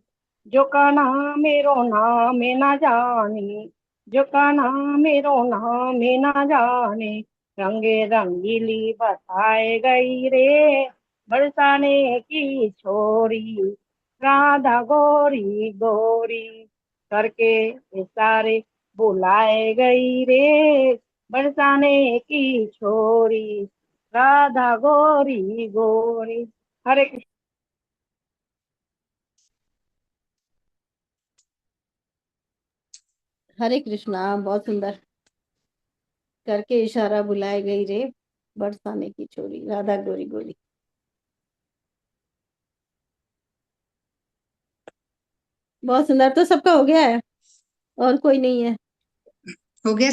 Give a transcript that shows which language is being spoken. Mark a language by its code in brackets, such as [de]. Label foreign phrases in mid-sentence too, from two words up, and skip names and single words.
[hi] जो का नाम मेरो नाम ना जाने, जो का नाम मेरो नाम ना जाने, रंगे रंगीली बताए गई रे बरसाने की छोरी, राधा गोरी गोरी करके इशारे बुलाए गई रे बरसाने की छोरी, राधा गोरी गोरी। हरे कृष्ण। हरे कृष्णा, बहुत सुंदर। करके इशारा बुलाए गई रे बरसाने की छोरी, राधा गोरी गोरी। बहुत सुंदर। तो सबका हो गया है और कोई नहीं है? हो गया